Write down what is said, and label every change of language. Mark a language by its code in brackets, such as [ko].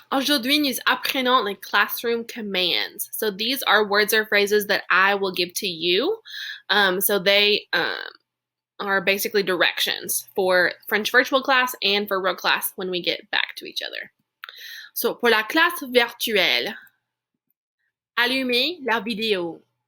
[fr] Aujourd'hui, nous apprenons les [en] classroom commands. So these are words or phrases that I will give to you. So they are basically directions for French virtual class and for real class when we get back to each other. [fr] So pour la classe virtuelle, allumer la vidéo.